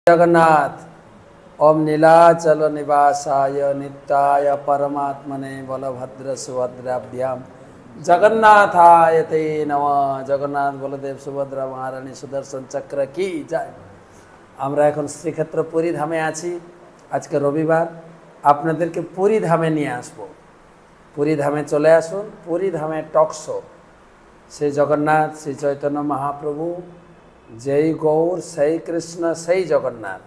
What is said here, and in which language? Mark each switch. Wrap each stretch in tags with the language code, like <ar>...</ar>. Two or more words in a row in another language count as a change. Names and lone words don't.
<sa>जगन्नाथ ओम नीलाचल निवासाय नित्याय परमात्मने बलभद्र सुभद्राभ्याम जगन्नाथाय ते नमः।</sa> <hi>जगन्नाथ बलदेव सुभद्रा महारानी सुदर्शन चक्र की जय।</hi> <bn>আমরা এখন শ্রীক্ষেত্র পুরী ধামে আছি। আজকে রবিবার, আপনাদেরকে পুরী ধামে নিয়ে আসব। পুরী ধামে চলে আসুন। পুরী ধামে</bn> <en>talk show,</en> <bn>শ্রী জগন্নাথ শ্রী চৈতন্য মহাপ্রভু, যেই গৌর সেই কৃষ্ণ সেই জগন্নাথ।</bn>